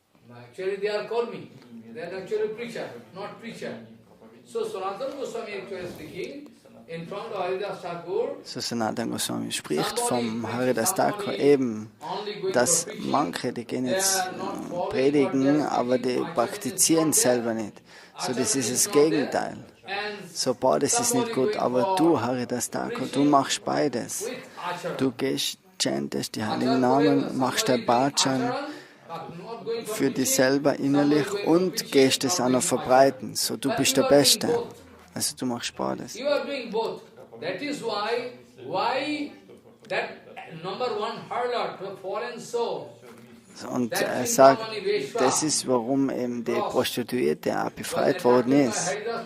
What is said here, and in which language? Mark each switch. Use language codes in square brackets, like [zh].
[en] Actually they are kormi. They are actually preacher, not preacher. So Sanatana Goswami actually speaking, in front of Haridas Thakur, [de] so Sanatana Goswami spricht vom Haridas Thakur eben, dass manche, die gehen jetzt predigen, aber die praktizieren selber nicht. So, das ist das Gegenteil. So, boah, das ist nicht gut, aber du, Haridas Thakur, du machst beides. Du gehst, chantest die heiligen Namen, machst dein Bhajan für dich selber innerlich und gehst es auch noch verbreiten. So, du bist der Beste. Also du machst beides. [en] You are doing both. That is why that number one harlot, the fallen soul. [de] Und er sagt, das ist, warum eben die Prostituierte auch befreit worden ist.